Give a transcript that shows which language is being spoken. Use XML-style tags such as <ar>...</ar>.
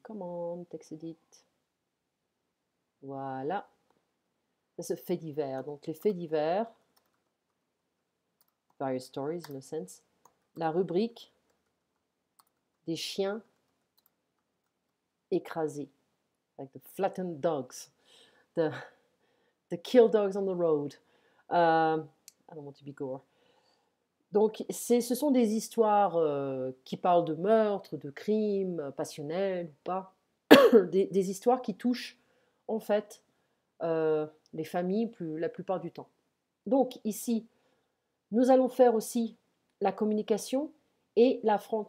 <fr>Comment texte edit. Voilà. C'est fait divers. Donc les faits divers,</fr> <en>various stories in a sense.</en> <fr>La rubrique des chiens écrasés.</fr> <en>Like the flattened dogs. The kill dogs on the road. I don't want to be gore.</en> <fr>Donc, ce sont des histoires qui parlent de meurtres, de crimes passionnels ou pas, des histoires qui touchent en fait les familles la plupart du temps. Donc ici, nous allons faire aussi la communication et la France.</fr>